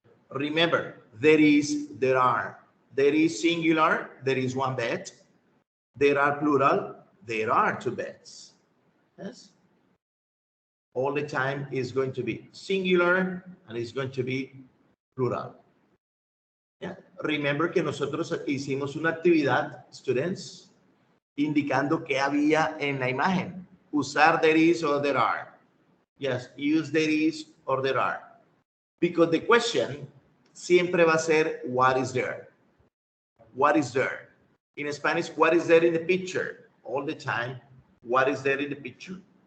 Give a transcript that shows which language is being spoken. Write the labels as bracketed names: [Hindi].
[English] Remember, there is, there are. There is singular, there is one bed. There are plural, there are two beds. Yes? All the time is going to be singular and it's going to be plural. Yeah. Remember [Spanish] que nosotros hicimos una actividad, students, indicando qué había en la imagen. Usar [English] there is or there are. Yes, use there is or there are. Because the question [Spanish] siempre va a ser, [English] what is there? What is there? In Spanish, what is there in the picture? All the time, what is there in the picture?